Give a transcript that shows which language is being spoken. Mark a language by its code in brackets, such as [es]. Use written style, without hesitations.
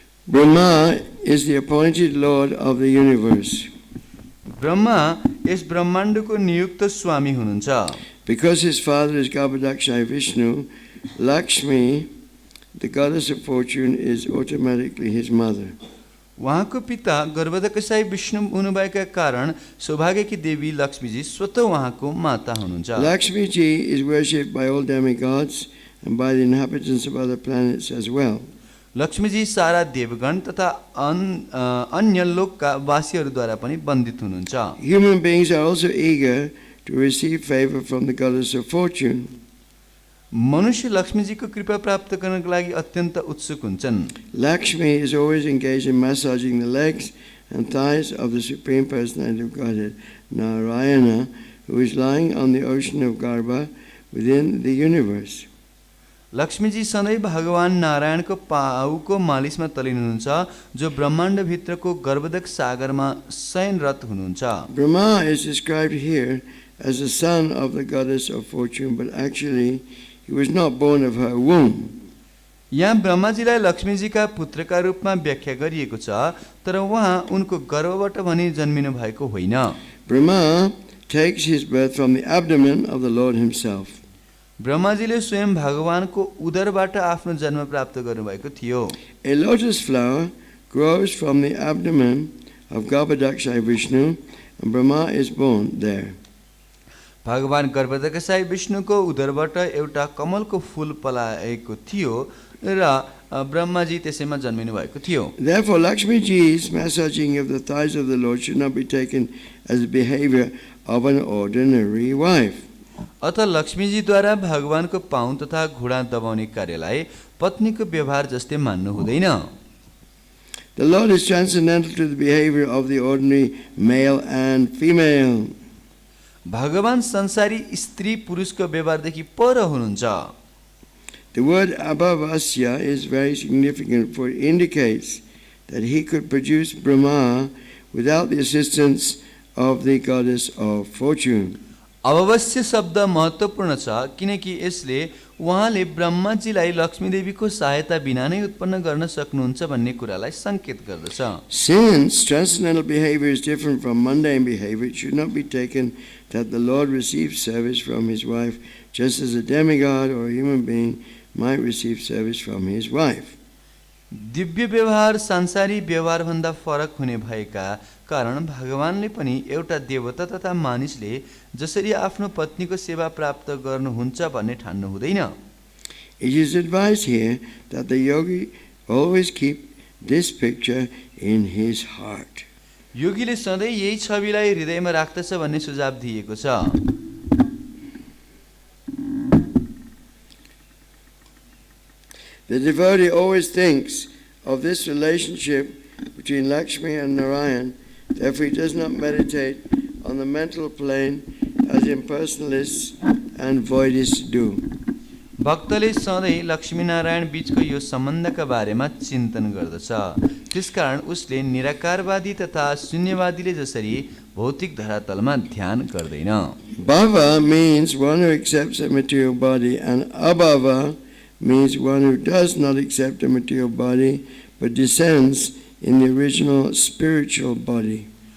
[en] Brahmā is the appointed Lord of the universe. [ne] Brahma यस ब्रह्माण्डको नियुक्त स्वामी हुनुहुन्छ [en] Because his father is Garbhodakṣaya Vishnu, Lakṣmī, the goddess of fortune, is automatically his mother. [ne] उहाँको पिता गर्भदकसाई विष्णु हुनुभएका कारण सौभाग्यकी देवी लक्ष्मीजी स्वतः उहाँको माता हुनुहुन्छ [en] Lakṣmī ji is worshipped by all demigods and by the inhabitants of other planets as well. [ne] लक्ष्मीजी सारा देवगण तथा अन्य लोकका वासीहरूद्वारा पनि वन्दित हुनुहुन्छ [en] Human beings are also eager to receive favor from the goddess of fortune. [ne] मनुष्य लक्ष्मीजीको कृपा प्राप्त गर्नको लागि अत्यन्त उत्सुक हुन्छन् [en] Lakṣmī is always engaged in massaging the legs and thighs of the Supreme Personality of Godhead, Narayana, who is lying on the ocean of Garbha within the universe. [ne] लक्ष्मीजी सधैँ भगवान नारायणको पाउको मालिसमा तलिनुहुन्छ जो ब्रह्माण्ड भित्रको गर्भदक सागरमा शयनरत हुनुहुन्छ [en] Brahmā is described here as the son of the goddess of fortune, but actually he was not born of her womb. [ne] यहाँ ब्रह्माजीलाई लक्ष्मीजीका पुत्रका रूपमा व्याख्या गरिएको छ, तर उहाँ उनको गर्भबाट भने जन्मिनु भएको होइन। [en] Brahmā takes his birth from the abdomen of the Lord himself. [ne] ब्रह्माजीले स्वयं भगवानको उदरबाट आफ्नो जन्म प्राप्त गर्नुभएको थियो। [en] A lotus flower grows from the abdomen of Garbhodakṣaya Vishnu, and Brahmā is born there. [ne] भगवान गर्भदक्षाय विष्णुको उदरबाट एउटा कमलको फूल पलाएको थियो र ब्रह्माजी त्यसैमा जन्मिनु भएको थियो। [en] Therefore, Lakṣmīji's massaging of the thighs of the Lord should not be taken as the behavior of an ordinary wife. [ne] अतः लक्ष्मीजीद्वारा भगवानको पाउँ तथा घुँडा दबाउने कार्यलाई पत्नीको व्यवहार जस्तै मान्नु हुँदैन। [en] The Lord is transcendental to the behavior of the ordinary male and female. [ne] भगवान संसारी स्त्री पुरुषको व्यवहारदेखि पर हुनुहुन्छ। [en] The word abhavasya is very significant, for it indicates that he could produce Brahmā without the assistance of the goddess of fortune. [ne] अभवस्य शब्द महत्त्वपूर्ण छ, किनकि यसले उहाँले ब्रह्माजीलाई लक्ष्मी देवीको सहायता बिना नै उत्पन्न गर्न सक्नुहुन्छ भन्ने कुरालाई संकेत गर्दछ। [en] Since transcendental behavior is different from mundane behavior, it should not be taken that the Lord receives service from his wife, just as a demigod or a human being might receive service from his wife. [ne] दिव्य व्यवहार सांसारी व्यवहार भन्दा फरक हुने भएका कारण भगवानले पनि एउटा देवता तथा मानिसले जसरी आफ्नो पत्नीको सेवा प्राप्त गर्नुहुन्छ भन्ने ठान्नु हुँदैन। [en] It is advised here that the yogi always keep this picture in his heart. [ne] योगीले सधैँ यही छविलाई हृदयमा राख्दछ भन्ने सुझाव दिएको छ। [en] The devotee always thinks of this relationship between Lakṣmī and Narayan. Therefore, he does not meditate on the mental plane as impersonalists and voidists do. [ne] भक्तले सधैँ लक्ष्मी नारायण बीचको यो सम्बन्धका बारेमा चिन्तन गर्दछ। त्यसकारण उसले निराकारवादी तथा शून्यवादीले जसरी भौतिक धरातलमा ध्यान गर्दैन। [en] Bhava means one who accepts a material body, and abhava means one who does not accept a material body but descends in the original spiritual body.